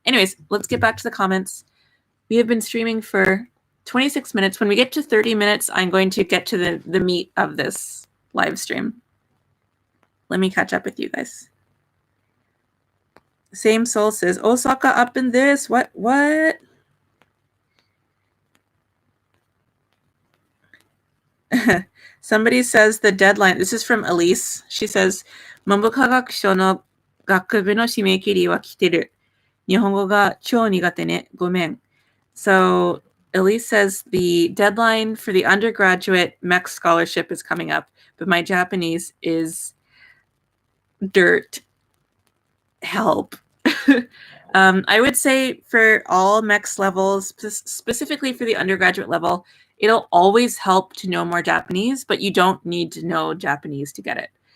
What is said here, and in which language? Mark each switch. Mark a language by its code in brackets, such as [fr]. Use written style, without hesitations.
[en] Anyways, let's get back to the comments. We have been streaming for 26 minutes. When we get to 30 minutes, I'm going to get to the meat of this live stream. Let me catch up with you guys. Same Soul says, Osaka up in this. What? Somebody says the deadline. This is from Elise. She says, [ja] 文部科学省の学部の締め切りは来てる。日本語が超苦手ね。ごめん. [en] So Elise says the deadline for the undergraduate MEC scholarship is coming up, but my Japanese is dirt. Help. I would say for all MEX levels, specifically for the undergraduate level, it'll always help to know more Japanese, but you don't need to know Japanese to get it.